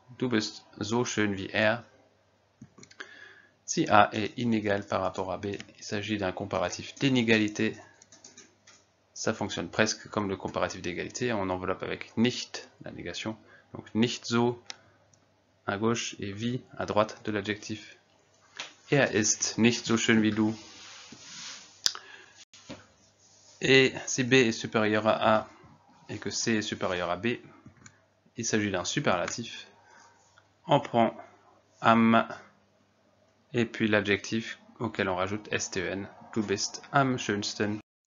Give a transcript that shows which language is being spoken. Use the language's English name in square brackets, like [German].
[German] Du bist so schön wie er. [French] Si A est inégal par rapport à B, il s'agit d'un comparatif d'inégalité. Ça fonctionne presque comme le comparatif d'égalité. On enveloppe avec nicht, la négation. Donc nicht so à gauche et wie à droite de l'adjectif. [German] Er ist nicht so schön wie du. [French] Et si B est supérieur à A et que C est supérieur à B, il s'agit d'un superlatif. On prend am et puis l'adjectif auquel on rajoute sten, [German] du bist am schönsten.